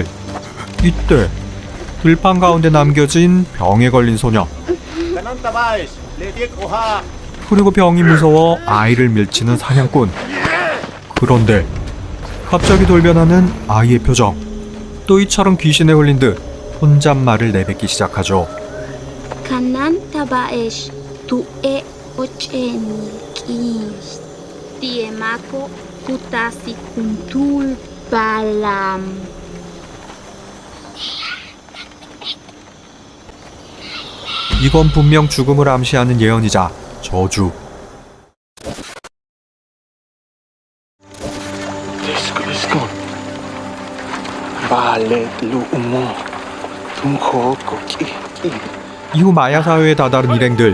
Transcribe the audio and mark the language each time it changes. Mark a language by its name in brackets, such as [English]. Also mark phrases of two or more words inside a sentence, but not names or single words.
[Korean] 이때 들판 가운데 남겨진 병에 걸린 소녀. 그리고 병이 무서워 아이를 밀치는 사냥꾼. 그런데 갑자기 돌변하는 아이의 표정. 또 이처럼 귀신에 걸린 듯 혼잣말을 내뱉기 시작하죠. Kanan tabaesh tu'e ocheniki tiemako kutasi kuntul balam. 이건 분명 죽음을 암시하는 예언이자 저주. 이후 마야 사회에 다다른 일행들.